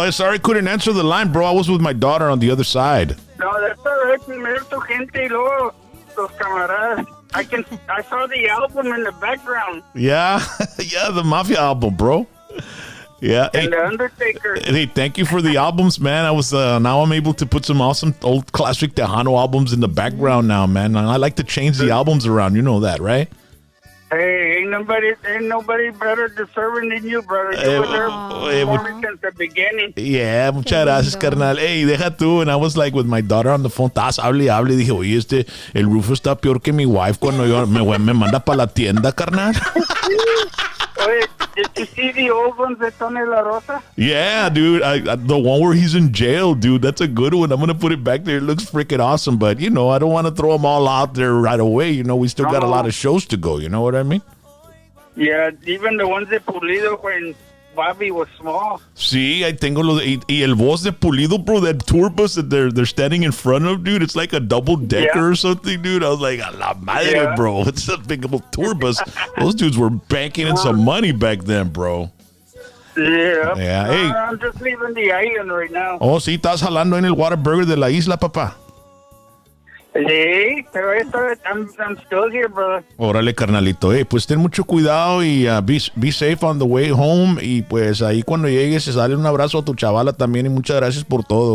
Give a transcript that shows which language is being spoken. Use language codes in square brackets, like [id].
[en] I'm sorry I couldn't answer the line, bro. I was with my daughter on the other side. No, that's all right. [es] Primero tu gente y luego los camaradas. [en] I saw the album in the background. Yeah, yeah, the Mafia album, bro. Yeah. And the Undertaker. Hey, thank you for the albums, man. I was now I'm able to put some awesome old classic Tejano albums in the background now, man. And I like to change the albums around. You know that, right? Hey, ain't nobody better deserving than you, brother. You were there for me since the beginning. [es] Yeah, muchas gracias, carnal. Hey, deja tú. [en] And I was like with my daughter on the phone. [es] Estás hable y hable. Dije, oye, el Rufus está peor que mi wife cuando me manda para la tienda, carnal. [en] Oye, did you see the old ones de Tony La Rosa? Yeah, dude. The one where he's in jail, dude. That's a good one. I'm going to put it back there. It looks freaking awesome. But, I don't want to throw them all out there right away. We still got a lot of shows to go. You know what I mean? Yeah, even the ones de Pulido when Bobby was small. [es] Sí, [en] I [es] tengo y el voz de [en] Pulido, bro, that tour bus that they're standing in front of, dude. It's like a double decker or something, dude. I was like, [es] a la madre, [en] bro. It's a big old tour bus. Those dudes were banking in some money back then, bro. Yeah. Yeah. Hey. I'm just leaving the island right now. [es] Oh, sí, estás jalando en el Whataburger de la isla, papá. Sí, pero [en] I'm still here, brother. [es] Órale, carnalito. Pues ten mucho cuidado y [en] be safe on the way home. [es] Y pues ahí cuando llegues, dale un abrazo a tu chavala también. Y muchas gracias por todo.